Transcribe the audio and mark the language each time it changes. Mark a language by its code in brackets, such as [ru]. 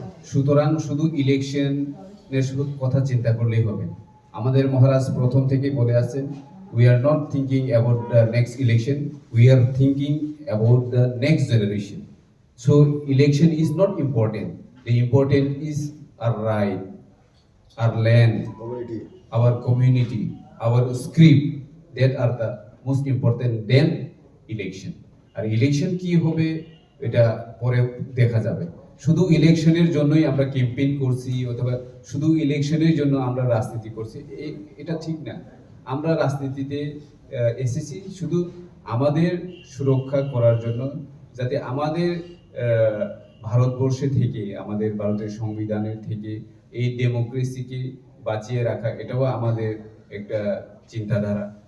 [bn] সুতরাং শুধু ইলেকশনের কথা চিন্তা করলেই হবে। আমাদের মহারাজ প্রথম থেকেই বলে আছেন, [en] We are not thinking about the next election, we are thinking about the next generation. So election is not important, the important is are right our land, our community, our script, that are the most important than election. [bn] আর election কি হবে এটা পরে দেখা যাবে। শুধু ইলেকশনের জন্যই আমরা ক্যাম্পেইন করছি অথবা শুধু ইলেকশনের জন্য আমরা রাজনীতি করছি, এটা ঠিক না। আমরা রাজনীতিতে এসেছি শুধু আমাদের সুরক্ষা করার জন্য, যাতে আমাদের ভারতবর্ষে থেকে, আমাদের ভারতের সংবিধানের থেকে এই ডেমোক্রেসিকে বাঁচিয়ে রাখা, এটাও আমাদের একটা চিন্তাধারা।